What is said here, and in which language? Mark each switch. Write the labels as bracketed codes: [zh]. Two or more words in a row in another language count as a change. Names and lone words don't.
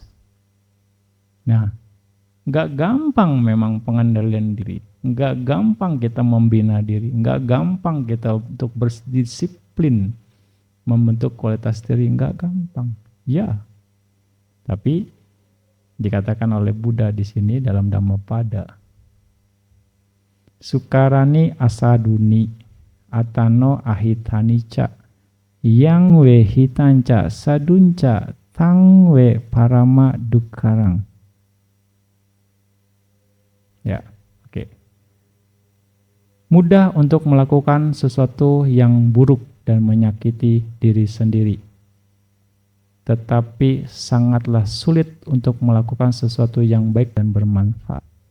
[id] Nah, nggak gampang memang pengendalian diri, nggak gampang kita membina diri, nggak gampang kita untuk berdisiplin membentuk kualitas diri, nggak gampang. Ya, tapi dikatakan oleh Buddha di sini dalam Dhammapada, [pi] Sukarani asaduni atano ahitanica yang we hitanca sadunca tang we parama dukarang. [id] Ya, oke. Mudah untuk melakukan sesuatu yang buruk dan menyakiti diri sendiri. Tetapi sangatlah sulit untuk melakukan sesuatu yang baik dan bermanfaat.